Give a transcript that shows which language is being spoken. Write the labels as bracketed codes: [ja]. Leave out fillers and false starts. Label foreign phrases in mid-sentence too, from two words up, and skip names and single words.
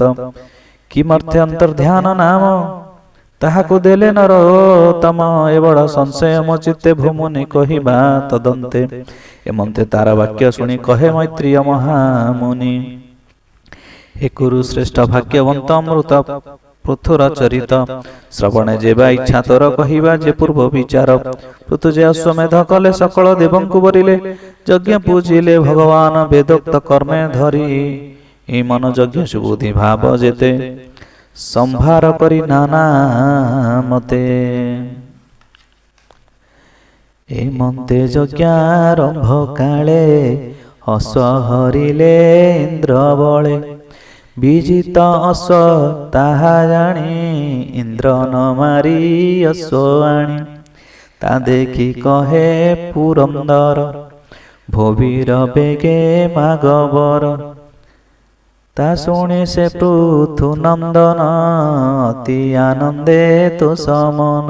[or] କିମର୍ଥେ ଅନ୍ତର୍ଧ୍ୟାନ ନାମ ତାହାକୁ ଦେଲେ ନରୋତ୍ତମ। ଏବଢ ସଂଶୟ ମୋ ଚିତ୍ତେ ଭୂମୁନି କହିବା ତଦନ୍ତେ। ଏମନ୍ତେ ତାର ବାକ୍ୟ ଶୁଣି କହେ ମୈତ୍ରେୟ ମହାମୁନି। ହେ କୁରୁ ଶ୍ରେଷ୍ଠ ଭାଗ୍ୟବନ୍ତ ଅମୃତ ପୃଥୁର ଚରିତ। ଶ୍ରବଣେ ଯେବା ଇଚ୍ଛା ତୋର କହିବା ଯେ ପୂର୍ବ ବିଚାର। ପୃଥୁଯେ ଅଶ୍ୱମେଧ କଲେ ସକଳ ଦେବଙ୍କୁ ବରିଲେ। ଯଜ୍ଞ ପୂଜିଲେ ଭଗବାନ ବେଦୋକ୍ତ କର୍ମେ ଧରି। ଏ ମନ ଯଜ୍ଞ ସୁବୁଦ୍ଧି ଭାବ ଯେତେ ସମ୍ଭାର କରି ନାନା ମତେ। ଏ ମନ୍ତେ ଯଜ୍ଞାରମ୍ଭ କାଳେ ଅଶ୍ୱ ହରିଲେ ଇନ୍ଦ୍ର ବଳେ। ବିଜିତ ଅଶ୍ୱ ତାହା ଜାଣି ଇନ୍ଦ୍ର ନ ମାରି ଅଶ୍ୱ ଆଣି। ତା ଦେଖି କହେ ପୁରନ୍ଦର ଭୋବୀର ବେଗେ ମାଗବର। ତା ଶୁଣି ସେ ପୃଥୁ ନନ୍ଦନ ଅତି ଆନନ୍ଦେ ତୋ ସମନ।